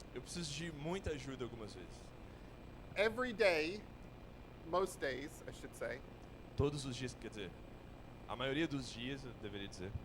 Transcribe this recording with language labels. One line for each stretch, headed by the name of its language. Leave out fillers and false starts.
Portuguese: eu preciso de muita ajuda algumas vezes.
English: Every day, most days, I should say,
Portuguese: Todos os dias, quer dizer, a maioria dos dias, eu deveria dizer,